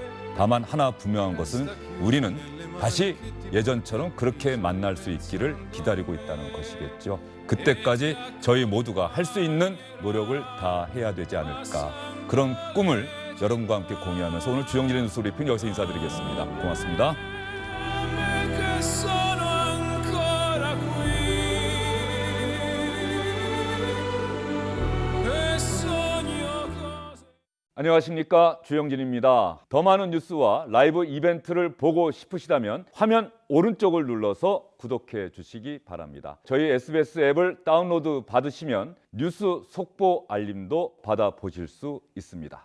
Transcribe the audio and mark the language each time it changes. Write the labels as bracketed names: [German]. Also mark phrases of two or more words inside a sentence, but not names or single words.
[Korean] 다만 하나 분명한 것은 우리는 다시 예전처럼 그렇게 만날 수 있기를 기다리고 있다는 것이겠죠. 그때까지 저희 모두가 할 수 있는 노력을 다 해야 되지 않을까. 그런 꿈을 여러분과 함께 공유하면서 오늘 주영진의 뉴스 브리핑 여기서 인사드리겠습니다. 고맙습니다. [Italian] che sono ancora qui e sogno cose. [Korean] 안녕하십니까, 주영진입니다. 더 많은 뉴스와 라이브 이벤트를 보고 싶으시다면 화면 오른쪽을 눌러서 구독해 주시기 바랍니다. 저희 SBS 앱을 다운로드 받으시면 뉴스 속보 알림도 받아보실 수 있습니다.